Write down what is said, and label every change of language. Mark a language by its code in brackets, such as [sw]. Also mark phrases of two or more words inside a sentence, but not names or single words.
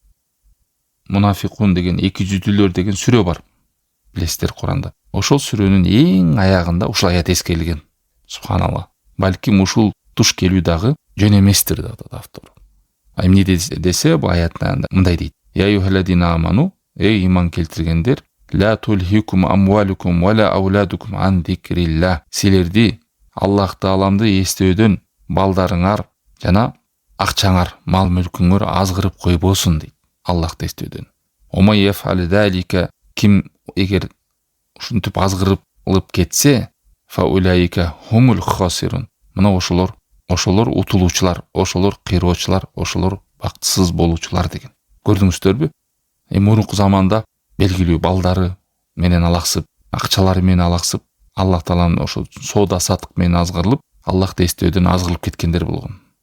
[ky] Мунафикун деген экижүздүүлөр деген сүрө бар. Билесиздер Куранда. Ошол сүрөнүн эң аягында ушул аят эскерилген. Субханалла. Балким ушул туш келүү дагы жөн эместир деп атат автор. Эмне десе бул аятта мындай дейт. [ar] يا أيها الذين آمنوا, [ky] эй иман келтиргендер, [ar] لا تلهكم أموالكم ولا أولادكم عن ذكر الله. [ky] Силерди Аллах тааламды эстөөдөн балдарыңар жана акчаңар, мал мүлкүңөр азгырып койбосун дейт. Аллахты эстөөдөн. [ar] ومن يفعل ذلك, [ky] ким эгер ушинтип азгырып алып кетсе, [ar] فأولئك هم الخاسرون. [ky] Мына ошолор утулуучулар, ошолор кыйроочулар, ошолор бактысыз болуучулар деген. Көрдүңүздөрбү? Мурунку заманда белгилүү балдары менен алаксып, акчалары менен алаксып, Аллах тааланын ошол соода сатык менен азгырылып, Аллахты эстөөдөн азгырылып кеткендер болгон.